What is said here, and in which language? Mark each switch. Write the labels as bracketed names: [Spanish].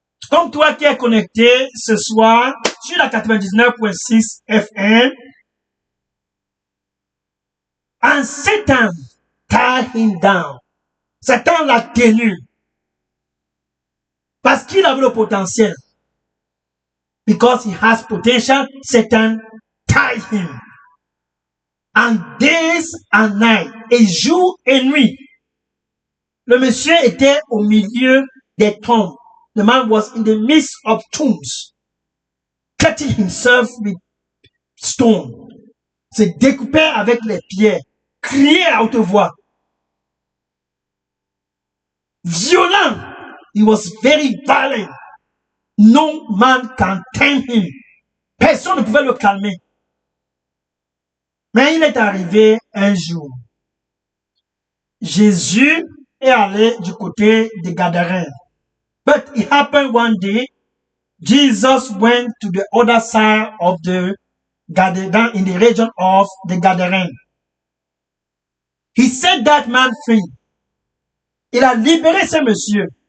[French] Comme toi qui es connecté ce soir sur la 99.6 FM, [English] and Satan tied him down. [French] Satan l'a tenu parce qu'il avait le potentiel. [English] Because he has potential, Satan tied him. And days and night, [French] et jour et nuit. Le monsieur était au milieu des tombes. [English] The man was in the midst of tombs, cutting himself with stone. [French] Se découpait avec les pierres, criait à haute voix. [English] Violent. He was very violent. No man can tame him. [French] Personne ne pouvait le calmer. Mais il est arrivé un jour. Jésus est allé du côté des Gadaréens. [English] But it happened one day, Jesus went to the other side of the Gadarenes, in the region of the Gadarenes. He set that man free. [French] Il a libéré ce monsieur.